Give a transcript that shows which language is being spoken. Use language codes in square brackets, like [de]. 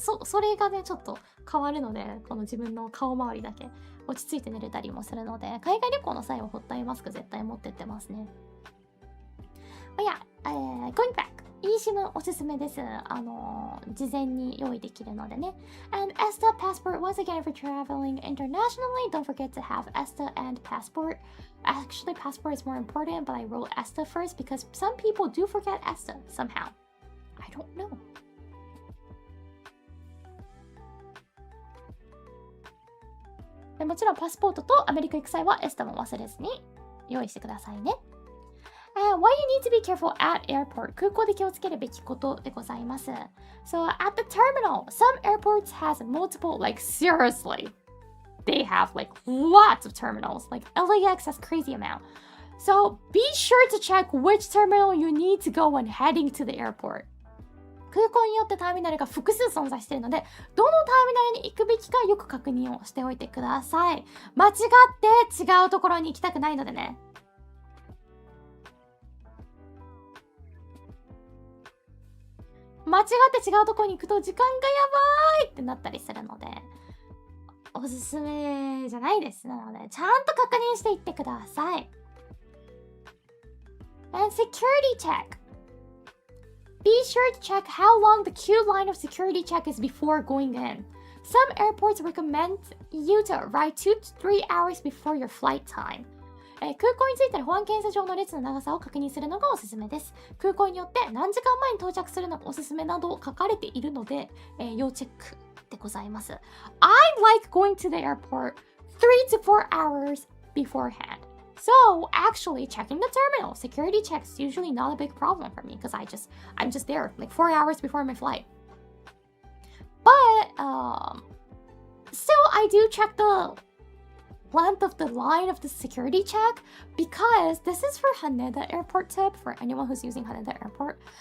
[ja] それがねちょっと変わるので、この自分の顔周りだけ落ち着いて寝れたりもするので、海外旅行の際はホットアイマスク絶対持ってってますね。 [en] going back、 [ja] eSIM おすすめです。事前に用意できるのでね。 [en] And ESTA passport, once again for traveling internationally, don't forget to have ESTA and passport. Actually, passport is more important, but I wrote ESTA first because some people do forget ESTA somehow. I don't know. [ja] でもちろんパスポートとアメリカ行く際はESTAも忘れずに用意してくださいね。 [en] Why you need to be careful at airport? [ja] 空港で気をつけるべきことでございます。 [en] So at the terminal, some airports has multiple, like seriously, they have like lots of terminals. Like LAX has crazy amount. So be sure to check which terminal you need to go when heading to the airport. [ja] 空港によってターミナルが複数存在しているので、どのターミナルに行くべきかよく確認をしておいてください。間違って違うところに行きたくないのでね。間違って違うところに行くと時間がやばいってなったりするので、おすすめじゃないです。なのでちゃんと確認していってください。 [en] And security check. Be sure to check how long the queue line of security check is before going in. Some airports recommend you to arrive 2 to 3 hours before your flight time. [ja] 空港に着いたら保安検査場の列の長さを確認するのがおすすめです。空港によって何時間前に到着するのがおすすめなど書かれているので、要チェックでございます。 [en] I like going to the airport 3 to 4 hours beforehand. So actually checking the terminal, security checks usually not a big problem for me because I'm just there like 4 hours before my flight. But still I do check the length of the line of the security check because this is for Haneda Airport tip for anyone who's using Haneda Airport.